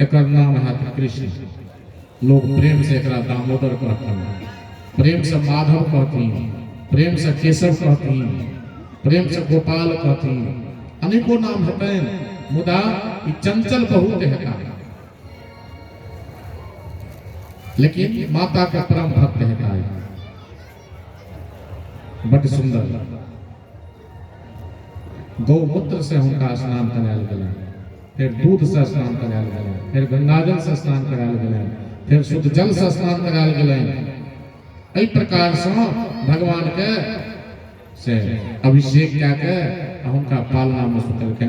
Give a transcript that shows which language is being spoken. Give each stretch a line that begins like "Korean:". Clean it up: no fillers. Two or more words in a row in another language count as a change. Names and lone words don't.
Maithili: एकर नाम है कृष्ण, लोग प्रेम से एकरा दामोदर कहथिन, प्रेम से माधव कहथिन, प्रेम से केशव कहथिन, प्रेम से गोपाल कहथिन, अनेको नाम हेतैन, मुदा ई चंचल बहुत हेता, लेकिन माता का परम भक्त हेता, बड़ सुंदर। गौमूत्र से हुनका स्नान करायल गेलनि, फिर दूध से स्नान करायल गेलनि, फिर गंगाजल से स्नान करायल गेलनि, फिर शुद्ध जल से स्नान करायल गेलनि। एहि प्रकार से भगवान के से अभिषेक कए के हुनका पालना में सुतेलखिन।